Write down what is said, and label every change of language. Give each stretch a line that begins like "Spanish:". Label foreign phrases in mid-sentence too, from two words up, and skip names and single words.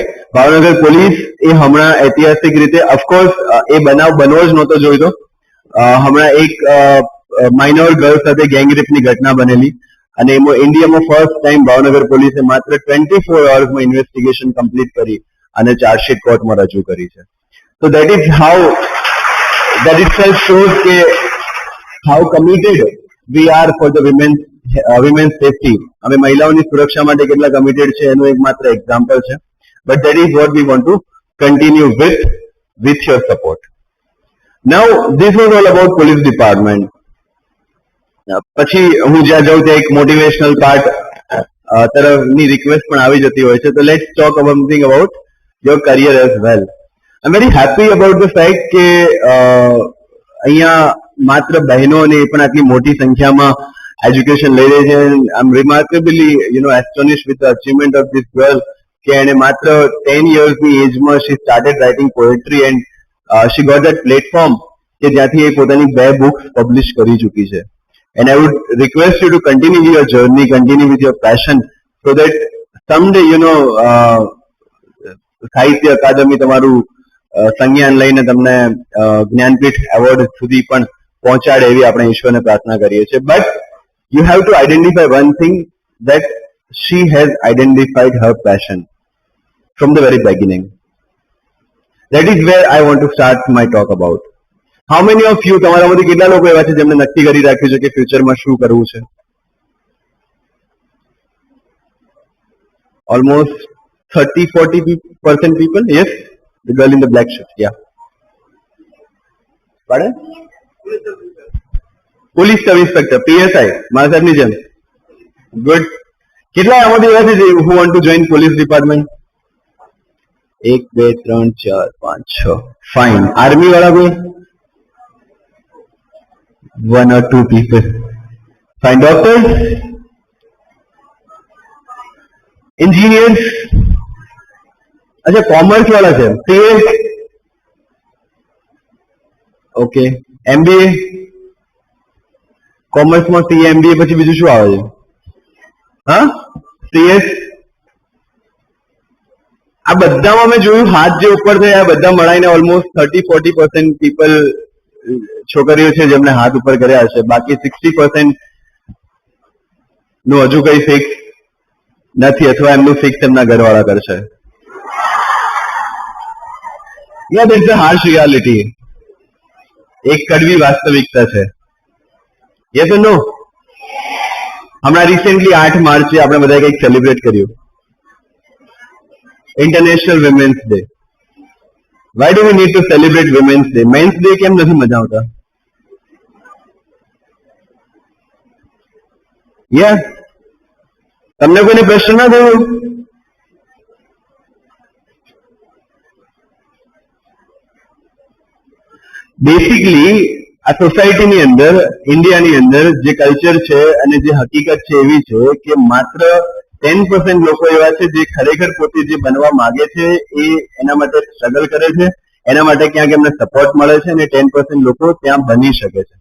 Gujarati: ભાવનગર પોલીસ એ હમણાં ઐતિહાસિક રીતે
English: of course
Gujarati: એ બનાવ બનવો જ નહોતો જોઈતો. હમણાં એક
English: minor girl
Gujarati: સાથે ગેંગરેપની ઘટના બનેલી અને એમાં ઇન્ડિયામાં
English: first time
Gujarati: ભાવનગર પોલીસે માત્ર 24 અવર્સમાં
English: investigation complete
Gujarati: કરી અને ચાર્જશીટ કોર્ટમાં રજૂ કરી છે.
English: तो that is how that itself shows કે how committed we are for the women's safety.
Gujarati: અમે મહિલાઓની સુરક્ષા માટે કેટલા કમિટેડ છે એનું એક માત્ર એક્ઝામ્પલ છે.
English: But that is what we want to continue with your support. Now this was all about police department.
Gujarati: પછી હું જ્યાં જાઉં ત્યાં એક
English: motivational part
Gujarati: તરફની રિક્વેસ્ટ પણ આવી જતી હોય છે.
English: to let's talk something about your career as well. I am very happy about the fact
Gujarati: કે અહીંયા માત્ર બહેનો અને એ પણ આટલી મોટી સંખ્યામાં એજ્યુકેશન લઈ રહી છે.
English: I am remarkably astonish with the achievement of this girl
Gujarati: કે એને માત્ર 10 યર્સની એજમાં
English: she started writing poetry and she got that platform
Gujarati: કે જ્યાંથી એ પોતાની 2 બુક્સ પબ્લિશ કરી ચૂકી છે.
English: And I would request you to continue your journey, continue with your passion, so that someday,
Gujarati: સાહિત્ય અકાદમી તમારું સંજ્ઞાન લઈને તમને જ્ઞાનપીઠ એવોર્ડ સુધી પણ પહોંચાડે એવી આપણે ઈશ્વરને પ્રાર્થના કરીએ છીએ.
English: બટ you have to identify one thing, that she has identified her passion from the very beginning. That is where I want to start my talk about. How many of you,
Gujarati: તમારામાંથી કેટલા લોકો એવા છે જેમને નક્કી કરી રાખ્યું છે કે ફ્યુચરમાં શું કરવું છે?
English: Almost 30-40% people. Yes, the girl in the black shirt. Yeah. Pardon? Police sub inspector,
Gujarati: PSI. મારા સાહેબની જેમ.
English: Good.
Gujarati: કેટલા આમાંથી એવા છે
English: who want to join police department?
Gujarati: 1 2 3 4 5 6. Fine. Army વાળા કોઈ?
English: 1 or 2 people. Fine. Doctors? Engineers?
Hindi: अच्छा, कॉमर्स वाला છે. CA?
English: ઓકે. MBA?
Gujarati: કોમર્સમાં CA MBA પછી બીજું શું આવે છે? હા? CS? આ બધામાં મેં જોયું હાથ જે ઉપર થયા આ બધા મળાઈને ઓલમોસ્ટ 30-40% પીપલ છોકરીઓ છે જેમને હાથ ઉપર કર્યા હશે. બાકી 60% નું હજુ કઈ ફિક્સ નથી અથવા એમનું ફિક્સ એમના ઘરવાળા કરશે.
English: Yeah, that's a harsh reality.
Gujarati: એક કડવી વાસ્તવિકતા છે.
English: Yes or no?
Gujarati: હમણાં રિસેન્ટલી 8 માર્ચે આપણે બધાએ કંઈક સેલિબ્રેટ કર્યું,
English: International Women's Day. Why do we need to celebrate Women's Day?
Gujarati: Men's Day કેમ નથી મજા આવતા? Yeah. તમને કોઈને પ્રશ્ન ના થયો? બેસિકલી આ સોસાયટીની અંદર, ઇન્ડિયાની અંદર જે કલ્ચર છે અને જે હકીકત છે એવી છે કે માત્ર 10% લોકો એવા છે જે ખરેખર પોતે જે બનવા માંગે છે એ એના માટે સ્ટ્રગલ કરે છે, એના માટે ક્યાંક એમને સપોર્ટ મળે છે, અને 10% લોકો ત્યાં બની શકે છે.